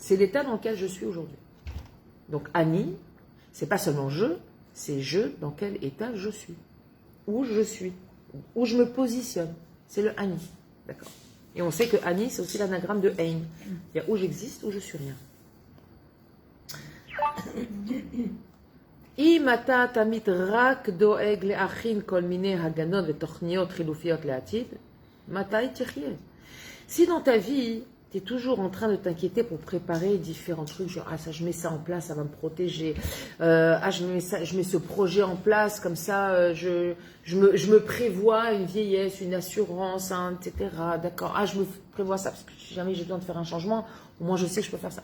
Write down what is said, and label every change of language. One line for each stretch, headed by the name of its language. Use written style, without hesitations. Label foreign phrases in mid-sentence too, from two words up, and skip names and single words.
French: C'est l'état dans lequel je suis aujourd'hui. Donc Ani, c'est pas seulement je, c'est je dans quel état je suis. Où je suis. Où je me positionne. C'est le Ani. D'accord. Et on sait que Ani, c'est aussi l'anagramme de Ein. Il y a où j'existe, où je suis rien.
Hebrew: אם אתה תמיד רק דואג להכין כל מיני הגנות ותוכניות חילופיות לעתיד, מתי תחיה?
French: Si dans ta vie, tu es toujours en train de t'inquiéter pour préparer différents trucs, genre ah ça je mets ça en place, ça va me protéger, je mets ce projet en place, comme ça je me prévois une vieillesse, une assurance, hein, etc. D'accord, ah je me prévois ça, parce que si jamais j'ai besoin de faire un changement, au moins je sais que je peux faire ça.